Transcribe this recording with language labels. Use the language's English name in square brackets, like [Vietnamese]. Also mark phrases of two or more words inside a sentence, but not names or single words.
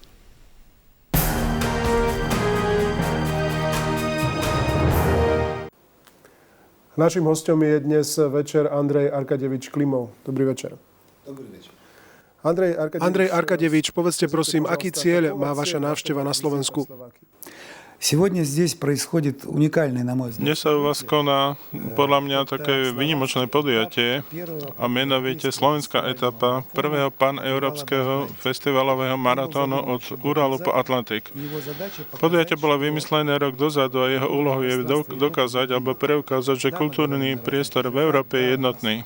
[Slovak] Naším hosťom je dnes večer Andrej Arkadievič Klimov. Dobrý večer. Dobrý večer. Andrej Arkadievič, povedzte prosím, aký cieľ má vaša návšteva na Slovensku? [Russian] Сегодня здесь происходит уникальный, на мой взгляд. [Slovak] Dnes sa u vás koná podľa mňa také výnimočné podujatie a menovite slovenská etapa prvého paneurópskeho festivalového maratónu od Uralu po Atlantik. Podujatie bolo vymyslené rok dozadu a jeho úlohou je dokázať alebo preukázať, že kultúrny priestor v Európe je jednotný.